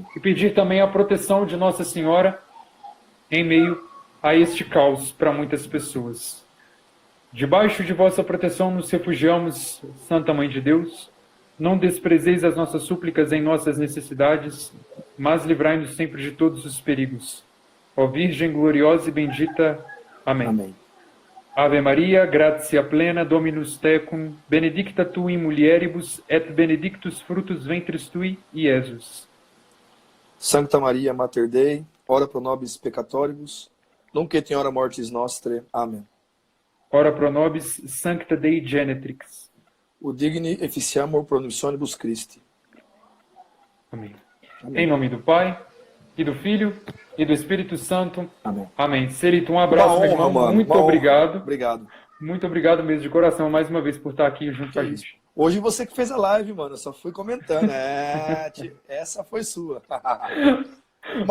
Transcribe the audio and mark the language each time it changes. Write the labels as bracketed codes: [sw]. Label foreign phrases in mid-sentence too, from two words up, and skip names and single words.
[pt] E pedir também a proteção de Nossa Senhora em meio a este caos para muitas pessoas. Debaixo de vossa proteção nos refugiamos, Santa Mãe de Deus. Não desprezeis as nossas súplicas em nossas necessidades, mas livrai-nos sempre de todos os perigos. Ó Virgem gloriosa e bendita. Amém. Amém. [la] Ave Maria, gratia plena, Dominus tecum, benedicta tu in mulieribus, et benedictus fructus ventris tui, Iesus. Sancta Maria, Mater Dei, ora pro nobis peccatoribus, nunc et in hora mortis nostre. [pt] Amém. [la] Ora pro nobis, sancta Dei genetrix. Udigni efficiamur promissionibus Christi. [pt] Amém. Amém. Em nome do Pai, e do Filho, e do Espírito Santo. Amém. Amém. Celito, um abraço, Uma meu honra, irmão. mano. Muito Uma honra. obrigado. Obrigado. Muito obrigado mesmo, de coração, mais uma vez, por estar aqui junto com a isso. gente. Hoje você que fez a live, mano. Eu só fui comentando. Essa foi sua. Uma